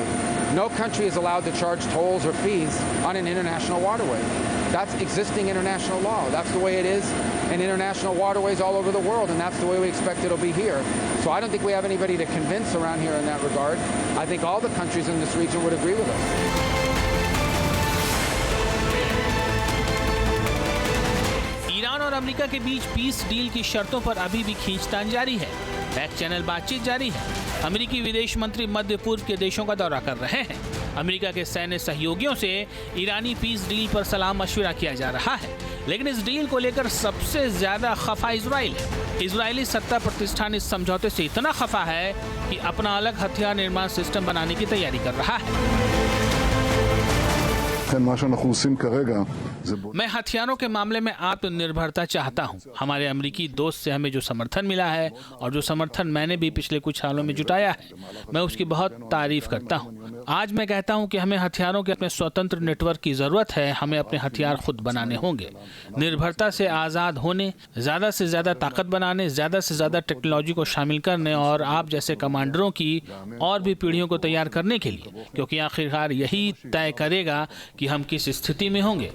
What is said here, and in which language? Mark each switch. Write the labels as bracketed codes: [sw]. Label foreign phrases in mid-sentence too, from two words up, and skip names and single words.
[en] No country is allowed to charge tolls or fees on an international waterway. That's existing international law. That's the way it is in international waterways all over the world, and that's the way we expect it'll be here. So I don't think we have anybody to convince around here in that regard. I think all the countries in this region would agree with us. [hi] ईरान और अमेरिका के बीच [en] peace deal [hi] की शर्तों पर अभी भी खींचतान जारी है। [en] back channel [hi] बातचीत जारी है। अमेरिकी विदेश मंत्री मध्य पूर्व के देशों का दौरा कर रहे हैं। अमेरिका के सैन्य सहयोगियों से ईरानी [en] peace deal [hi] पर सलाह मशविरा किया जा रहा है, लेकिन इस डील को लेकर सबसे ज्यादा खफा इजराइल है। इजरायली सत्ता प्रतिष्ठान इस समझौते से इतना खफा है कि अपना अलग हथियार निर्माण सिस्टम बनाने की तैयारी कर रहा है। [he] לכן מה שאנחנו עושים כרגע זה [hi] मैं हथियारों के मामले में आत्मनिर्भरता चाहता हूं। हमारे अमेरिकी दोस्त से हमें जो समर्थन मिला है और जो समर्थन मैंने भी पिछले कुछ सालों में जुटाया है, मैं उसकी बहुत तारीफ करता हूं। आज मैं कहता हूं कि हमें हथियारों के अपने स्वतंत्र नेटवर्क की जरूरत है। हमें अपने हथियार खुद बनाने होंगे। निर्भरता से आज़ाद होने, ज़्यादा से ज़्यादा ताकत बनाने, ज़्यादा से ज़्यादा टेक्नोलॉजी को शामिल करने और आप जैसे कमांडरों की और भी पीढ़ियों को तैयार करने के लिए, क्योंकि आखिरकार यही तय करेगा कि हम किस स्थिति में होंगे।